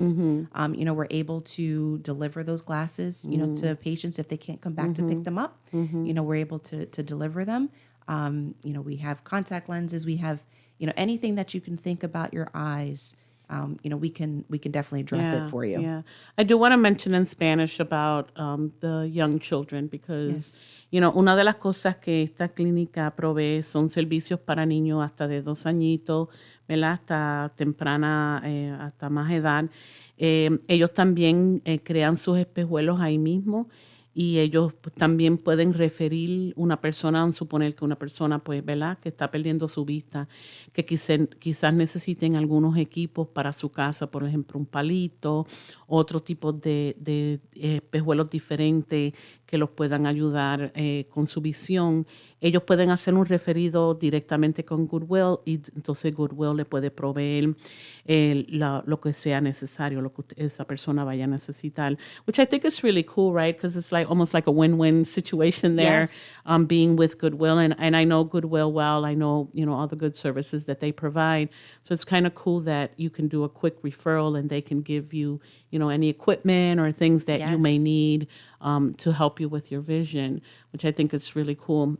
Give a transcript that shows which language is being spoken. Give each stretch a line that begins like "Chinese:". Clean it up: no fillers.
English: We're able to deliver those glasses, to patients if they can't come back to pick them up. We're able to deliver them. We have contact lenses. We have, anything that you can think about your eyes. We can definitely address it for you. Yeah, I do want to mention in Spanish about the young children because,
Spanish: una de las cosas que esta clínica provee son servicios para niños hasta de 2 añitos, ¿verdad? Hasta temprana, hasta más edad. Ellos también crean sus espejuelos ahí mismo. Y ellos también pueden referir una persona, vamos a suponer que una persona, pues, ¿verdad?, que está perdiendo su vista, que quizás necesiten algunos equipos para su casa, por ejemplo, un palito, otro tipo de espejuelos diferentes que los puedan ayudar con su visión. Ellos pueden hacer un referido directamente con Goodwill y entonces Goodwill le puede proveer lo que sea necesario, lo que esa persona vaya a necesitar,
English: which I think is really cool, right? Because it's like almost like a win-win situation there, Yes. being with Goodwill. And I know Goodwill well. I know, all the good services that they provide. So it's kind of cool that you can do a quick referral and they can give you, any equipment or things that you may Yes. need to help you with your vision, which I think is really cool.